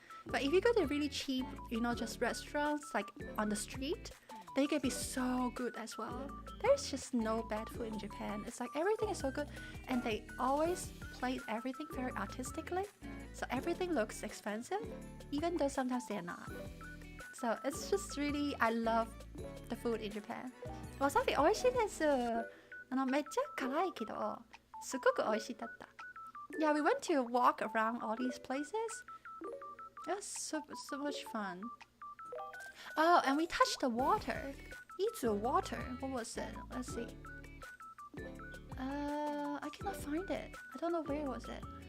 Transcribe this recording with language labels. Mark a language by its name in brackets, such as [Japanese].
[English] But if you go to really cheap, just restaurants like on the street, they can be so good as well. There's just no bad food in Japan. It's like everything is so good, and they always plate everything very artistically. So everything looks expensive, even though sometimes they're not. So it's just really, I love the food in Japan. [Japanese] Wasabi 美味しいです。めっちゃ辛いけど、すごく美味しかった。 [English] Yeah, we went to walk around all these places. It was so much fun. Oh, and we touched the water. Izu water. What was it? Let's see. I cannot find it. I don't know where was it.